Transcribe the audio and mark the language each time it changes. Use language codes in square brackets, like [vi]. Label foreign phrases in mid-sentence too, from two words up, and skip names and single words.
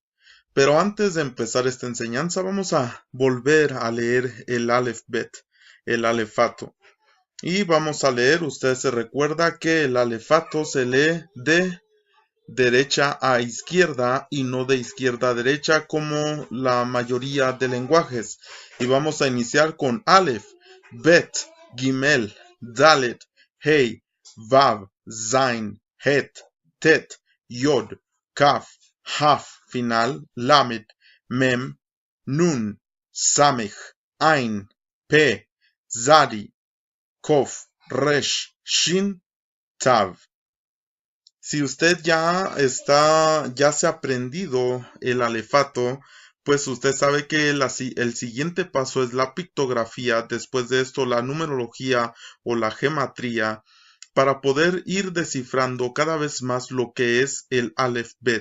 [es] Pero antes de empezar esta enseñanza, vamos a volver a leer el Aleph Bet, el alefato. Y vamos a leer, usted se recuerda que el alefato se lee de derecha a izquierda y no de izquierda a derecha como la mayoría de lenguajes. Y vamos a iniciar con Aleph, Bet, Gimel, Dalet, Hey, Vav, Zain, Het, Tet, Yod, Kaf, Haf, final, Lamed, Mem, Nun, Samech, Ain, Pe, Zadi, Kof, Resh, Shin, Tav. Si usted ya se ha aprendido el alefato, pues usted sabe que el siguiente paso es la pictografía, después de esto la numerología o la gematría, para poder ir descifrando cada vez más lo que es el Aleph Bet.